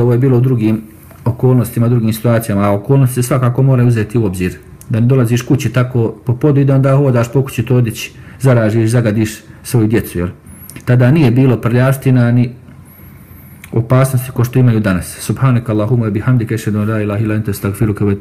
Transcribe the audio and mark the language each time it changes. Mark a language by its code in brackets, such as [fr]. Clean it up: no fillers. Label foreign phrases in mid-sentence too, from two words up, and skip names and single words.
[bs] Ovo je bilo u drugim okolnostima, drugim situacijama, a okolnosti se svakako moraju uzeti u obzir. Da ne dolaziš kući tako po podu i da onda hodaš po kući to odjeći, zaražiš, zagadiš svoju djecu, jel? Tada nije bilo prljavština opasnosti ko što imaju danas. [ar] سبحانك اللهم بحمدك أشهد أن لا إله إلا أنت أستغفرك و